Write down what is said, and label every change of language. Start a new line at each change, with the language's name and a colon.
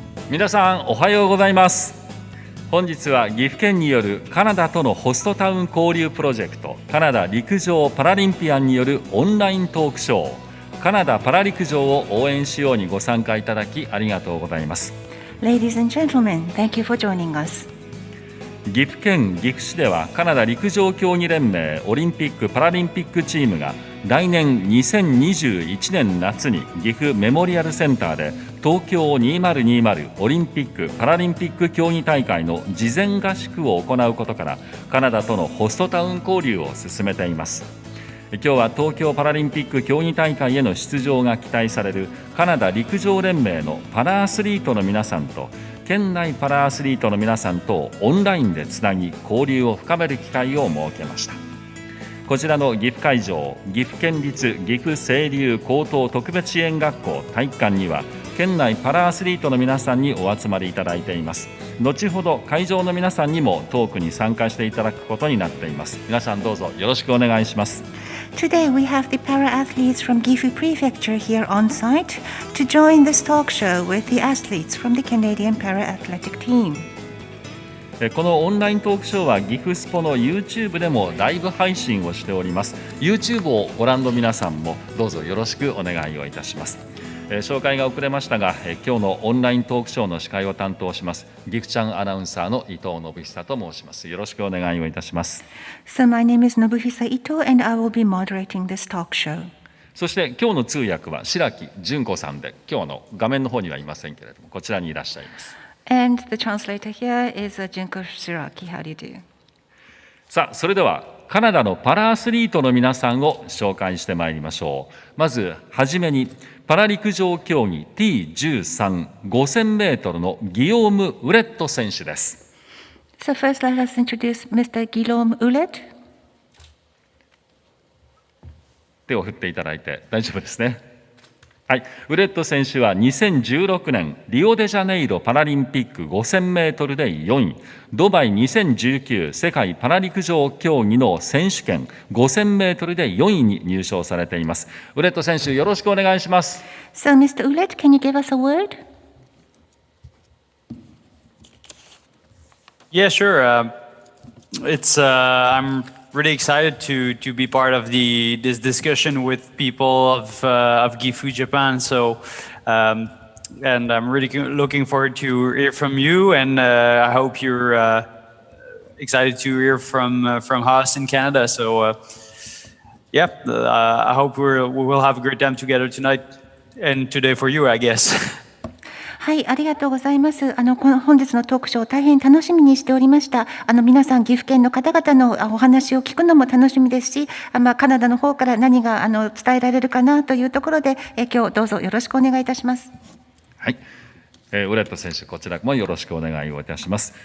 Japanese: 皆さんおはようございます。本日は岐阜県によるカナダとのホストタウン交流プロジェクトカナダ陸上パラリンピアンによるオンライントークショーカナダパラ陸上を応援しようにご参加いただきありがとうございます。
English: Ladies and gentlemen, thank you for joining us.
Japanese: 岐阜県岐阜市ではカナダ陸上競技連盟オリンピック・パラリンピックチームが来年2021年夏に岐阜メモリアルセンターで東京2020オリンピック・パラリンピック競技大会の事前合宿を行うことからカナダとのホストタウン交流を進めています。今日は東京パラリンピック競技大会への出場が期待されるカナダ陸上連盟のパラアスリートの皆さんと県内パラアスリートの皆さんとオンラインでつなぎ交流を深める機会を設けました。こちらの岐阜会場、岐阜県立岐阜清流高等特別支援学校体育館には県内パラアスリートの皆さんにお集まりいただいています。後ほど会場の皆さんにもトークに参加していただくことになっています。皆さんどうぞよろしくお願いします。
English: Today we have the para-athletes from Gifu Prefecture here on site to join this talk show with the athletes from the Canadian Para-Athletic Team.
Japanese: このオンライントークショーは岐阜スポの YouTube でもライブ配信をしております。 YouTube をご覧の皆さんもどうぞよろしくお願いをいたします。紹介が遅れましたが今日のオンライントークショーの司会を担当します岐阜ちゃんアナウンサーの伊藤信久と申します。よろしくお願いをいたします。
English: So my name is Nobuhisa Ito and I will be moderating this talk show.
Japanese: そして今日の通訳は白木純子さんで今日の画面の方にはいませんけれどもこちらにいらっしゃいます。
English: And the translator here is Junko Shiraki. How do you do?
Japanese: さあそれではカナダのパラアスリートの皆さんを紹介してまいりましょう。まずはじめにパラ陸上競技 T13 5000メートルのギヨーム・ウレット選手です。
English: So first let us introduce Mr. Guillaume Ouellet.
Japanese: 手を振っていただいて大丈夫ですね。はい、ウレット選手は2016年リオデジャネイロパラリンピック5000メートルで4位、ドバイ2019世界パラ陸上競技の選手権5000メートルで4位に入賞されています。ウレット選手よろしくお願いします。
English: So Mr. Ouellet, can you give us a word? Yeah, sure. I'm really excited to be part of this discussion with people of Gifu, Japan. So, and I'm really looking forward to hear from you, and I hope you're excited to hear from us in Canada. So, I hope we will have a great time together tonight and today for you, I guess.
Japanese: はい、ありがとうございます。この本日のトークショーを大変楽しみにしておりました。皆さん岐阜県の方々のお話を聞くのも楽しみですし、カナダの方から何が伝えられるかなというところで、今日どうぞよろしくお願いいたします。はい、ウレット選手こちらもよろしくお願いをいたします。